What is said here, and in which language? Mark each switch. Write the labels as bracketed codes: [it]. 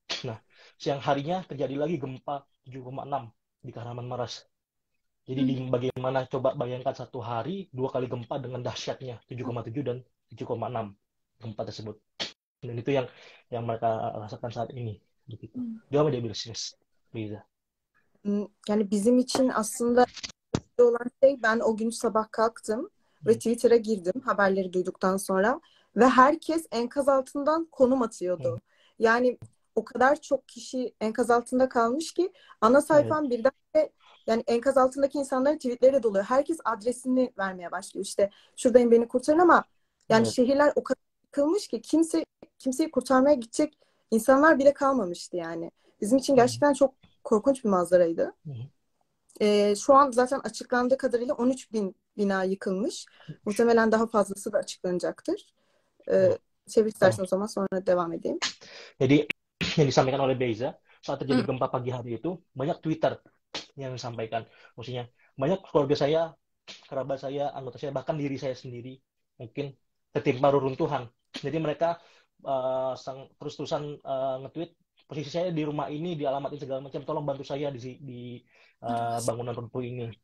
[id] Nah, siang harinya terjadi lagi gempa 7,6 di Kahramanmaraş. Jadi bagaimana coba bayangkan satu hari 2 kali gempa dengan dahsyatnya 7,7 dan 7,6 gempa tersebut. Dan itu yang mereka rasakan saat ini. Gitu. [tr] Devam edebilirsiniz Beyza. Yani bizim için aslında olan şey, ben o gün sabah kalktım ve Twitter'a girdim haberleri duyduktan sonra ve herkes enkaz altından konum atıyordu. Yani o kadar çok kişi enkaz altında kalmış ki ana sayfam birden yani enkaz altındaki insanların tweetleri doluyor. Herkes adresini vermeye başlıyor. İşte şuradayım beni kurtarın ama yani şehirler o kadar yıkılmış ki kimseyi kurtarmaya gidecek insanlar bile kalmamıştı yani. Bizim için gerçekten çok korkunç bir manzaraydı. Şu an zaten açıklandığı kadarıyla 13.000 bina yıkılmış. Muhtemelen daha fazlası da açıklanacaktır. Çevir istersen o zaman sonra devam edeyim. [id] Jadi yang disampaikan oleh Beyza saat terjadi gempa pagi hari itu banyak Twitter yang disampaikan. Maksudnya banyak keluarga saya, kerabat saya, anggota saya, bahkan diri saya sendiri mungkin tertimpa reruntuhan. Jadi mereka terus-terusan nge-tweet posisi saya di rumah ini, di alamat ini segala macam, tolong bantu saya di bangunan runtuh ini.